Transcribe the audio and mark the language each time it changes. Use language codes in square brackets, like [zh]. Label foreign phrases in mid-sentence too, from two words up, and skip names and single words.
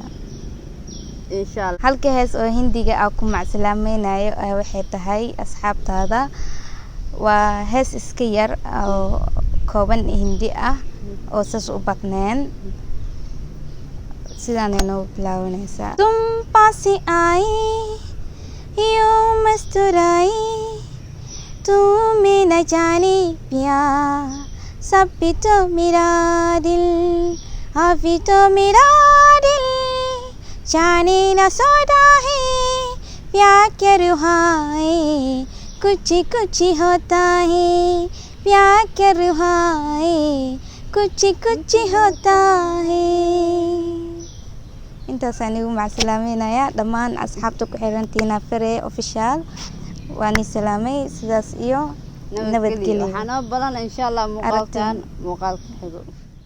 [ar] إن شاء الله [so] halka hees oo hindiga ah ku macsalaamaynayo waxay tahay asxaabtaada waa hees iska yar oo kooban hindi ah oo saas u badneen sidaan inoo bilaabanaysaa [hi] तुम पास आई यूं मुस्कुराई तुम्हें न जाने प्यार सब भी तो मेरा दिल अभी तो मेरा दिल जाने न सोता है प्यार क्या रुहाए कुछ कुछ होता है प्यार क्या रुहाए कुछ कुछ होता है [so] intaas anigu macsalaameynaya dhammaan asxaabta ku xiran Tina Farey official waan salaamay sidaas iyo nabadgelyo waxaan balan [ar] إن شاء الله [so] muuqaalkan muuqaalka xigo